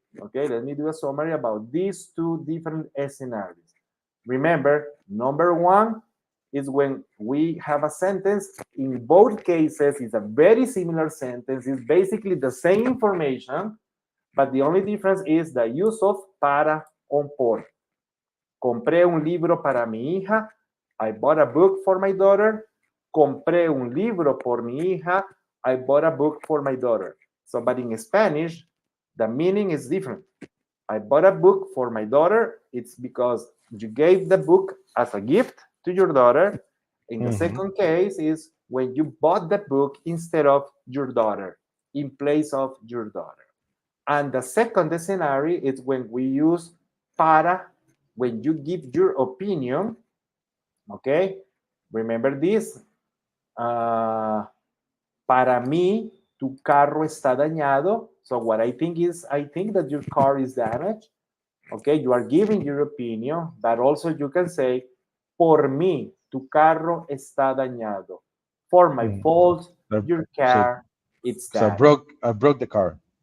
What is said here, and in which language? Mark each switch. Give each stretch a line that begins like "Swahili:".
English: Okay, let me do a summary about these two different scenarios. Remember, number one is when we have a sentence. In both cases, it's a very similar sentence. It's basically the same information, but the only difference is the use of para on por.
Spanish: Compré un libro para mi hija.
English: I bought a book for my daughter.
Spanish: Compré un libro por mi hija.
English: I bought a book for my daughter. So, but in Spanish, the meaning is different. I bought a book for my daughter. It's because you gave the book as a gift to your daughter. In the second case is when you bought the book instead of your daughter, in place of your daughter. And the second scenario is when we use para, when you give your opinion. Okay, remember this.
Spanish: Para mí, tu carro está dañado.
English: So what I think is, I think that your car is damaged. Okay, you are giving your opinion, but also you can say,
Spanish: por mí, tu carro está dañado.
English: For my fault, your car, it's So damaged. I broke the car.